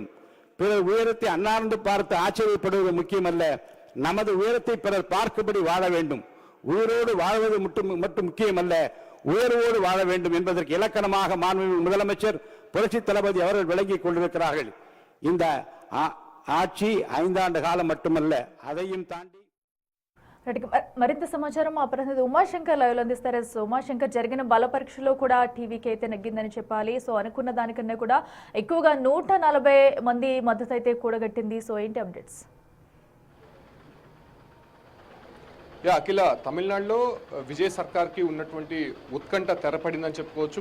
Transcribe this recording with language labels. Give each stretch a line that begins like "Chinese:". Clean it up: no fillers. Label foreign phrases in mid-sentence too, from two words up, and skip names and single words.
Tamil: பிறர் உயரத்தை அண்ணாந்து பார்த்து ஆச்சரியப்படுவது முக்கியமல்ல, நமது உயரத்தை பிறர் பார்க்கும்படி வாழ வேண்டும். உயிரோடு வாழ்வது மட்டும் முக்கியமல்ல, உயர்வோடு வாழ வேண்டும் என்பதற்கு இலக்கணமாக மாண்புமிகு முதலமைச்சர் புரட்சி தளபதி அவர்கள் விளங்கிக் கொண்டிருக்கிறார்கள். இந்த ஆட்சி 5 ஆண்டு காலம் மட்டுமல்ல, అதையும் தாண்டி
Telugu: మరింత సమాచారం మా ప్రతినిధి ఉమాశంకర్ లైవ్ లో అందిస్తారు. సో ఉమాశంకర్, జరిగిన బల పరీక్షలో కూడా టీవీకి అయితే నెగ్గిందని చెప్పాలి. సో అనుకున్న దానికన్నా కూడా ఎక్కువగా 140 మంది మద్దతు అయితే కూడగట్టింది. సో ఏంటి అప్డేట్స్? అఖిల, తమిళనాడులో విజయ్ సర్కార్కి ఉన్నటువంటి ఉత్కంఠ తెరపడిందని చెప్పుకోవచ్చు.